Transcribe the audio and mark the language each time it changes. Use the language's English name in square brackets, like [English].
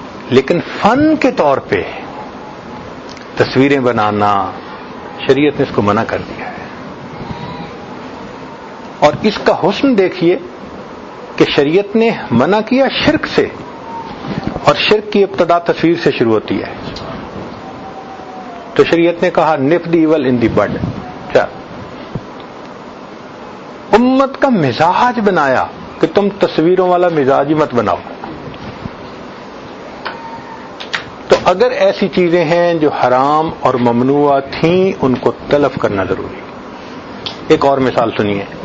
[Urdu] لیکن فن کے طور پہ تصویریں بنانا شریعت نے اس کو منع کر دیا ہے. اور اس کا حسن دیکھیے کہ شریعت نے منع کیا شرک سے، اور شرک کی ابتدا تصویر سے شروع ہوتی ہے. تو شریعت نے کہا [English] Nip the evil in the bud. [Urdu] امت کا مزاج بنایا کہ تم تصویروں والا مزاج ہی مت بناؤ. تو اگر ایسی چیزیں ہیں جو حرام اور ممنوع تھیں ان کو تلف کرنا ضروری. ایک اور مثال سنیے.